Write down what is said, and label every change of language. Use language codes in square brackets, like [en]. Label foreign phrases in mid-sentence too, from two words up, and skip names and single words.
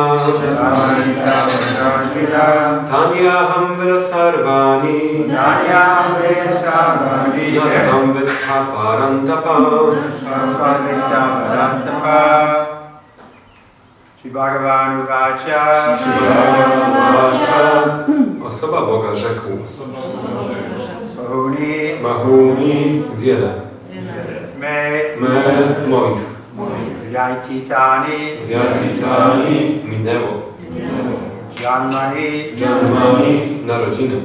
[sa] जन्मानि तव चार्जुन. तान्यहं वेद सर्वाणि. तान्यहं वेद सर्वाणि. न त्वं वेद परन्तप. न त्वं वेद परन्तप. श्री भगवान् वाच. [pl] Osoba Boga rzekł. [sa] Bahuni. [pl] Wiele. Moich. [sa] Vyatitani. Minęło. Janmani. Narodziny.